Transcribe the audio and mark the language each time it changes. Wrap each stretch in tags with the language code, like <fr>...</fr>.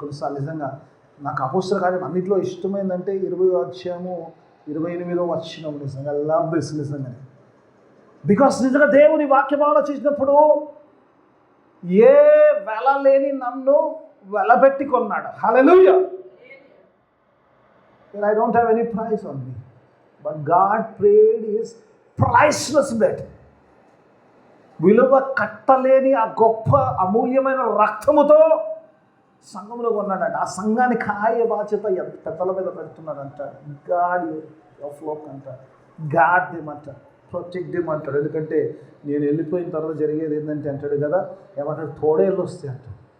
<te>కొన్నిసార్లు నిజంగా నాకు అపోస్తల కార్యం అన్నింటిలో ఇష్టమైందంటే 20వ అధ్యాయము 28వ వచనం. నిజంగా</te> <en>I love this</en> <te>నిజంగా. బికాస్ నిజంగా దేవుని వాక్యం ఆలోచించినప్పుడు ఏ వెల లేని నన్ను వెలబెట్టి కొన్నాడు. హల్లెలూయా.</te> <en>I don't have any price on me, but God paid his priceless debt.</en> <te>విలువ కట్టలేని ఆ గొప్ప అమూల్యమైన రక్తముతో సంఘంలో కొన్నాడంట. ఆ సంఘానికి కాయ బాధ్యత ఎంత పెద్దల మీద పెడుతున్నాడంట.</te> <en>God of లోక్</en> <te>అంటారు,</te> <en>guard them</en> <te>అంటారు,</te> <en>protect them</en> <te>అంటాడు. ఎందుకంటే నేను వెళ్ళిపోయిన తర్వాత జరిగేది ఏంటంటే అంటాడు కదా, ఏమంటాడు, తోడేళ్ళు వస్తాయి అంటాడు.</te>